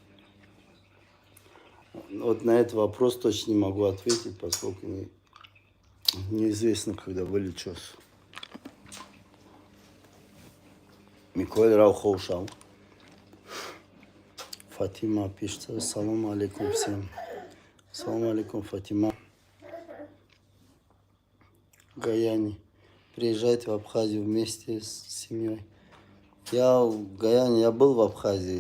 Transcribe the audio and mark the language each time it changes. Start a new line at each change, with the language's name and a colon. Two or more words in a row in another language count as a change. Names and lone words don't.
Russian: Вот на этот вопрос точно не могу ответить, поскольку неизвестно, когда вылечусь. Миколь Раухоушал. Фатима пишет.
Arabic: سلام عليكم
Russian: всем.
Arabic: سلام عليكم,
Russian: Фатима. Гаяне. Приезжайте в Абхазию вместе с семьей. Я в Гаяне, я был в Абхазии.